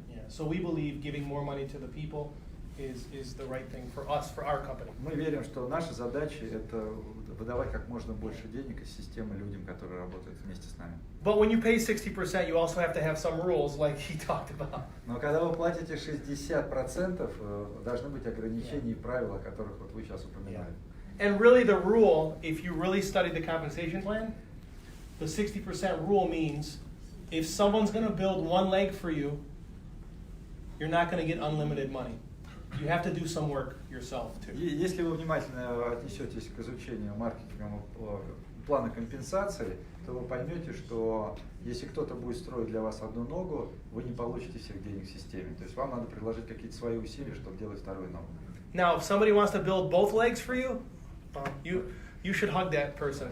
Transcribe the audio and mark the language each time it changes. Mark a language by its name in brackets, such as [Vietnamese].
[English] Yeah. So we believe giving more money to the people is the right thing for us, for our company. [Russian] Мы верим, что наша задача – это выдавать как можно больше денег из системы людям, которые работают вместе с нами. [English] But when you pay 60%, you also have to have some rules, like he talked about. [Russian] Но когда вы платите 60%, должны быть ограничения и правила, о которых вот вы сейчас упоминали. [English] And really the rule, if you really study the compensation plan, the 60% rule means if someone's going to build one leg for you, you're not going to get unlimited money. You have to do some work yourself too. [Russian] Если вы внимательно отнесетесь к изучению маркетинга плана компенсации, то вы поймете, что если кто-то будет строить для вас одну ногу, вы не получите всех денег в системе. То есть вам надо приложить какие-то свои усилия, чтобы делать вторую ногу. [English] Now, if somebody wants to build both legs for you, you should hug that person.